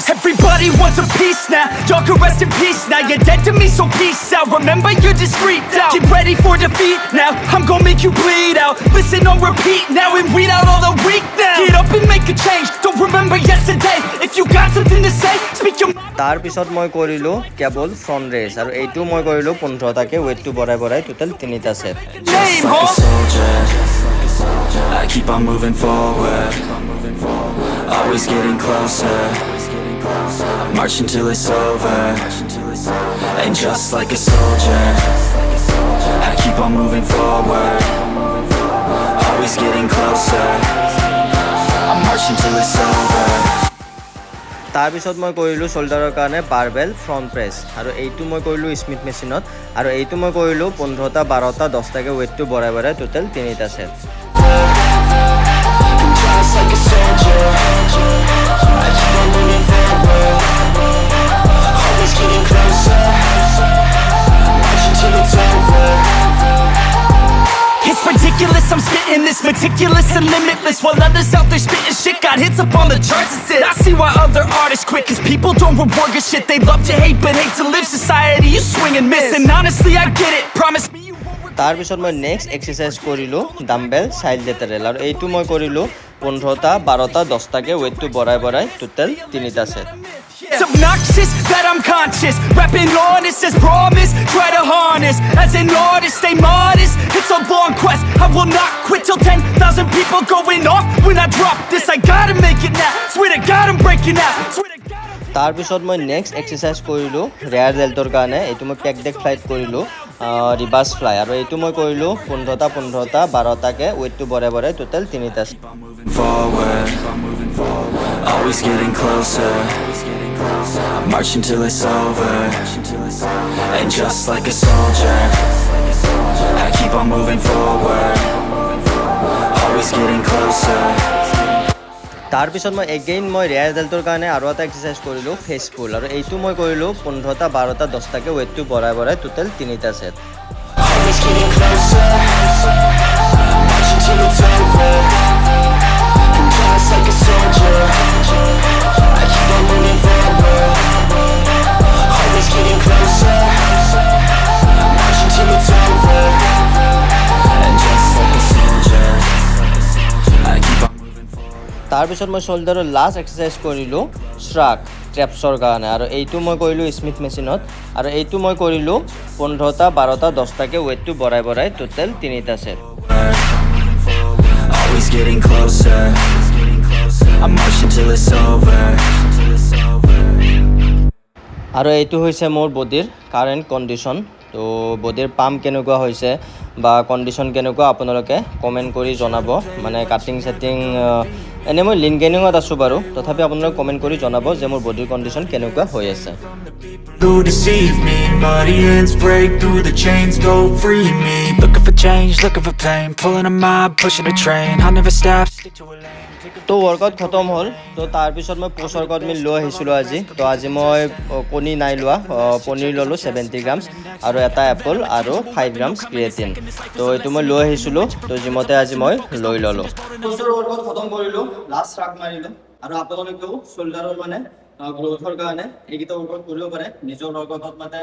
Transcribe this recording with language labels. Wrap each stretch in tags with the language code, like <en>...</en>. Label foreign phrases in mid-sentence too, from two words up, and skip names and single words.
<en>Everybody wants a piece now, y'all can rest in peace now. You're dead to me, so peace out, remember you're discreet out. Get ready for defeat now, I'm gon' make you bleed out. Listen on repeat now and weed out all the weak now. Get up and make a change, don't remember yesterday. If you got something to say, speak your mind.</en> <as>তাৰপিছত মই কৰিলোঁ</as> <en>cable front raise,</en> <as>আৰু এইটো মই কৰিলোঁ 15টাকৈ, ৱেইটটো বঢ়াই টোটেল 3টা ছেট।</as> <en>Name, Like a soldier, I keep on moving forward, always getting closer, marching till it's over. And just like a soldier, I keep on moving forward, always getting closer, I'm marching till it's over.</en> <as>তাৰপিছত মই কৰিলোঁ শোল্ডাৰৰ কাৰণে</as> <en>barbell front press,</en> <as>আৰু এইটো মই কৰিলোঁ</as> <en>Smith machine,</en> <as>আৰু এইটো মই কৰিলোঁ 15টা 12টা 10টাকৈ, ৱেইটটো বঢ়াই টোটেল 3টা ছেট।</as> <en>Just like a soldier, I keep on moving forward, always getting closer, marching till it's over. It's ridiculous, I'm spitting this meticulous and limitless, while others out there spitting shit got hits up on the charts and shit. I see why other artists quit, cause people don't reward good shit. They love to hate but hate to live. Society, you swing and miss, and honestly I get it, promise me you won't regret.</en> <as>তাৰপিছত মই</as> <en>next exercise</en> <as>কৰিলোঁ</as> <en>dumbbell child lateral</en> <as>আৰু এইটো মই কৰিলোঁ 15টা 12টা 10টাকে ৱেইটটো বঢ়াই বঢ়াই টোটেল 3টা সেট</as> <en>It's obnoxious that I'm conscious, rapping honest as promise, try to harness. As an artist, stay modest, it's a long quest, I will not quit till 10,000 people going off when I drop this. I gotta make it now, swear to God I'm breaking out, swear to God I'm...</en> <as>তাৰপিছত মই</as> <en>next exercise</en> <as>কৰিলোঁ</as> <en>rear delt</en> <as>কাৰণে এইটো মই</as> <en>pec deck flight</en> <as>কৰিলোঁ</as> <en>reverse fly</en> <as>আৰু এইটো মই কৰিলোঁ 15টা 15টা 12টাকে ৱেইটটো বঢ়াই বঢ়াই টোটেল 3টা</as> <en>forward, always getting closer. I'm marching till it's over, and just like a soldier, I keep on moving forward, always getting closer.</en> <as>তাৰপিছত মই এগেইন মই</as> <en>rear delt</en> <as>কাৰণে আৰু এটা এক্সাৰচাইজ কৰিলোঁ</as> <en>face pull</en> <as>আৰু এইটো মই কৰিলোঁ 15টা 12টা 10টাকে ৱেইটটো বঢ়াই বঢ়াই টোটেল 3টা সেট</as> <en>Always getting closer, marching till it's over, and just like a soldier, I keep on moving forward, always getting closer, marching till it's over, and just like a soldier, I keep on moving forward.</en> <as>তাৰপিছত মই শোল্ডাৰৰ</as> <en>last exercise</en> <as>কৰিলোঁ</as> <en>shrug traps</en> <as>কাৰণে আৰু এইটো মই কৰিলোঁ</as> <en>Smith machine</en> <as>আৰু এইটো মই কৰিলোঁ 15টা 12টা 10টাকে ৱেইটটো বঢ়াই বঢ়াই টোটেল 3টা সেট</as> <en>Always getting closer, I'm marching till it's over.</en> <as>আৰু এইটো হৈছে মোৰ বডিৰ</as> <en>current condition</en> <as>তো বডিৰ পাম্প কেনেকুৱা হৈছে বা কণ্ডিশ্যন কেনেকুৱা আপোনালোকে কমেণ্ট কৰি জনাব মানে</as> <en>cutting setting</en> <as>এনে মই</as> <en>lean gaining</en> <as>আছোঁ বাৰু তথাপি আপোনালোকে কমেণ্ট কৰি জনাব যে মোৰ বডিৰ কণ্ডিশ্যন কেনেকুৱা হৈ আছে</as> <en>Who deceive me? Muddy hands break through the chains, go free me. Looking for change, looking for pain, pulling a mob, pushing a train. I'll never stop, stick to a lane.</en> <as>তো ৱৰ্কআউট খতম হ'ল তো তাৰপিছত মই</as> <en>post workout meal</en> <as>লৈ আহিছিলোঁ আজি তো আজি মই কণী নাই লোৱা পনীৰ ল'লোঁ 70 গ্ৰামছ আৰু এটা এপল আৰু 5</as> <en>grams creatine</en> <as>তো এইটো মই লৈ আহিছিলোঁ তো জিমতে আজি মই লৈ ল'লোঁ</as> <en>post workout</en> <as>খতম কৰিলোঁ</as> <en>last track</en> <as>মাৰিলোঁ আৰু আপোনালোকেও শোল্ডাৰৰ মানে গ্ৰোথৰ কাৰণে এইকেইটা ৱৰ্কআউট কৰিব পাৰে নিজৰ ৱৰ্কআউটত মানে</as>